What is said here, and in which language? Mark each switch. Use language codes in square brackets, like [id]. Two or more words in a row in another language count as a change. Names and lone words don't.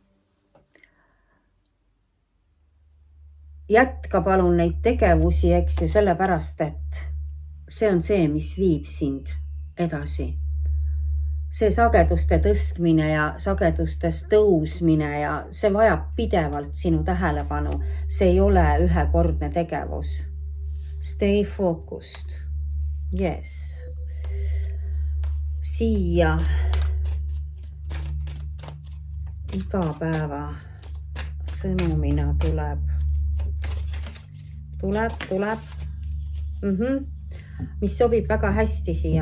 [et] Jätka palun neid tegevusi, eks ju, sellepärast, et see on see, mis viib sind edasi. See sageduste tõstmine ja sagedustes tõusmine ja see vajab pidevalt sinu tähelepanu. See ei ole ühekordne tegevus. [en] Stay focused. Yes. [et] Siia igapäeva sõnumina tuleb. Mis sobib väga hästi siia.